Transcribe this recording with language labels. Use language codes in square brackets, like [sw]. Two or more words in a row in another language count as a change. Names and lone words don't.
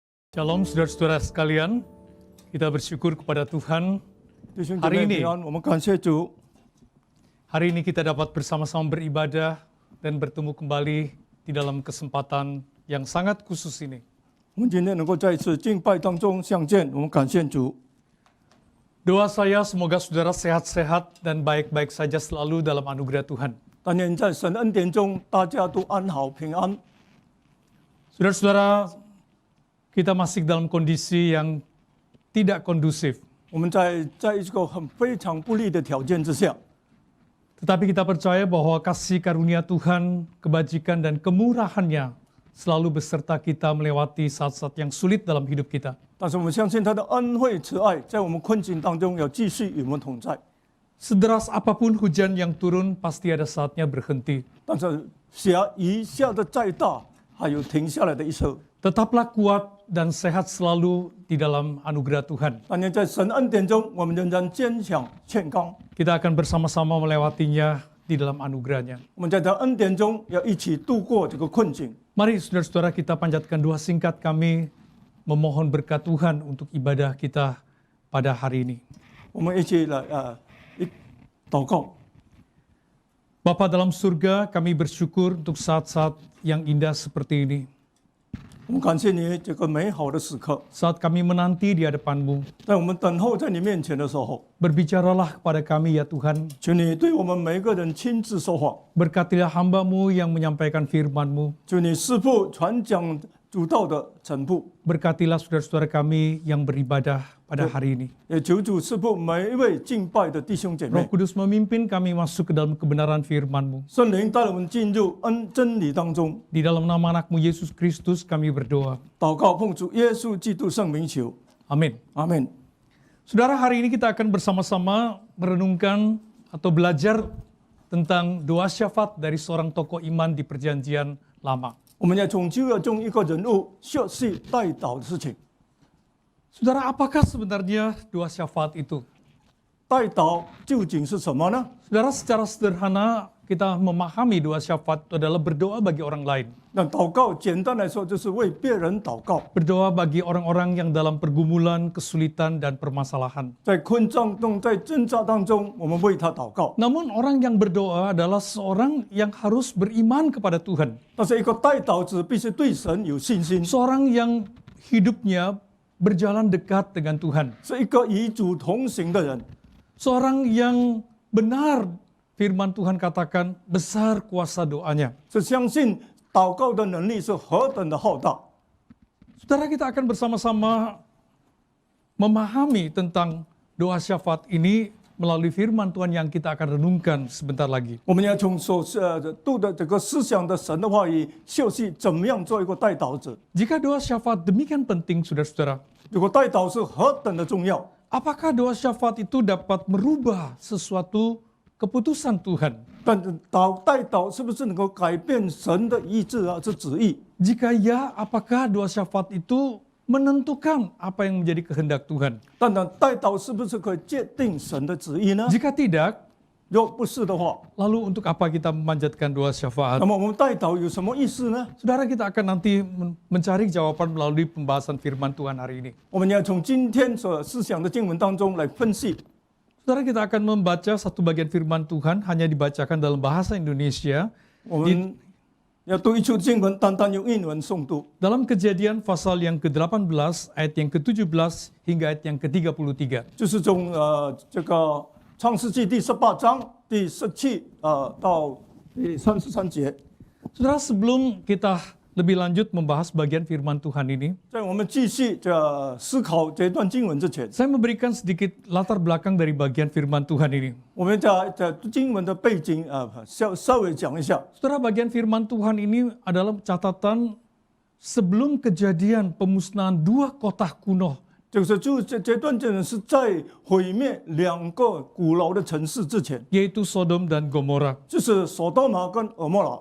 [id] Shalom saudara-saudara sekalian, kita bersyukur kepada Tuhan. [zh] 弟兄姐妹平安，我们感谢主。 [id] Hari ini kita dapat bersama-sama beribadah dan bertemu kembali di dalam kesempatan yang sangat khusus ini. [zh] 我们今天能够在一次敬拜当中相见，我们感谢主。 [id] Doa saya semoga saudara sehat-sehat dan baik-baik saja selalu dalam anugerah Tuhan. [zh] 但愿在神恩典中，大家都安好平安。 [id] Saudara-saudara, kita masih dalam kondisi yang tidak kondusif. [zh] 我们在一个非常不利的条件之下， [id] Tetapi kita percaya bahwa kasih karunia Tuhan, kebajikan dan kemurahannya selalu beserta kita melewati saat-saat yang sulit dalam hidup kita. [zh] 但是我们相信他的恩惠慈爱，在我们困境当中要继续与我们同在。 [id] Sederas apapun hujan yang turun, pasti ada saatnya berhenti. [zh] 但是雨下的再大，还有停下来的一刻。 [id] Tetaplah kuat dan sehat selalu di dalam anugerah Tuhan. [zh] 但愿在神恩典中，我们仍然坚强健康。 [id] Kita akan bersama-sama melewatinya di dalam anugerahnya. [zh] 我们在这恩典中要一起度过这个困境。 [id] Mari saudara-saudara kita panjatkan doa singkat kami memohon berkat Tuhan untuk ibadah kita pada hari ini. [zh] 我们一起来祷告。 [id] Bapa dalam surga, kami bersyukur untuk saat-saat yang indah seperti ini. [zh] 我们感谢你这个美好的时刻， [id] Saat kami menanti di hadapan-Mu, [zh] 在我们等候在你面前的时候， [id] berbicaralah kepada kami ya Tuhan. [zh] 求你对我们每一个人亲自说话， [id] Berkatilah hamba-Mu yang menyampaikan firman-Mu. [zh] 求你师父传讲主道的臣仆， [id] Berkatilah saudara-saudara kami yang beribadah pada hari ini. [zh] 也求主师父每一位敬拜的弟兄姐 [id] Roh [zh] 妹， [id] Kudus memimpin kami masuk ke dalam kebenaran firman-Mu. [zh] 圣灵带我们进入真理当中。 [id] Di dalam nama anak-Mu Yesus Kristus kami berdoa. [zh] 祷告奉主耶稣基督圣名求， [id] Amin. [zh] 阿门。 [id] Saudara, hari ini kita akan bersama-sama merenungkan atau belajar tentang doa syafaat dari seorang tokoh iman di Perjanjian Lama. [zh] 我们要从旧约中一个人物学习代祷的事情。 [id] Saudara, apakah sebenarnya doa syafaat itu? [zh] 代祷究竟是什么呢？ [id] Saudara, secara sederhana kita memahami doa syafaat itu adalah berdoa bagi orang lain. [zh] 那祷告简单来说就是为别人祷告， [id] Berdoa bagi orang-orang yang dalam pergumulan, kesulitan, dan permasalahan. [zh] 在困境中，在挣扎当中，我们为他祷告。 [id] Namun orang yang berdoa adalah seorang yang harus beriman kepada Tuhan. [zh] 但是一个代祷者必须对神有信心， [id] Seorang yang hidupnya berjalan dekat dengan Tuhan. [zh] 是一个与主同行的人， [id] Seorang yang benar firman Tuhan katakan besar kuasa doanya. [zh] 是相信祷告的能力是何等的浩大。 [id] Saudara, kita akan bersama-sama memahami tentang doa syafaat ini melalui firman Tuhan yang kita akan renungkan sebentar lagi. [zh] 我们要从所读的这个思想的神的话语，学习怎么样做一个代祷者。 [id] Jika doa syafaat demikian penting, saudara-saudara, [zh] 如果代祷是何等的重要， [id] apakah doa syafaat itu dapat merubah sesuatu keputusan Tuhan? [zh] 但是代祷是不是能够改变神的意志啊？是旨意？ [id] Jika ya, apakah doa syafaat itu menentukan apa yang menjadi kehendak Tuhan? [zh] 但代祷是不是可以界定神的旨意呢？ [id] Jika tidak, [zh] 若不是的话， [id] lalu untuk apa kita memanjatkan doa syafaat? [zh] 那么我们代祷有什么意思呢？ [id] Saudara, kita akan nanti mencari jawaban melalui pembahasan firman Tuhan hari ini. [zh] 我们要从今天所思想的经文当中来分析。 [id] Saudara, kita akan membaca satu bagian firman Tuhan hanya dibacakan dalam bahasa Indonesia [zh] 我们要读一处经文，单单用英文诵读。 [id] dalam Kejadian pasal yang ke-18 ayat yang ke-17 hingga ayat yang ke-33. [zh] 就是从这个创世纪第18章第17到第33节。 [id] Saudara, sebelum kita lebih lanjut membahas bagian firman Tuhan ini, [zh] 在我们继续思考这段经文之前， [id] saya memberikan sedikit latar belakang dari bagian firman Tuhan ini. [zh] 我们在经文的背景稍微讲一下。 [id] Saudara, bagian firman Tuhan ini adalah catatan sebelum kejadian pemusnahan dua kota kuno, [zh] 就是这段经文是在毁灭两个古老的城市之前， [id] yaitu Sodom dan Gomora. [zh] 就是索多玛跟俄莫拉。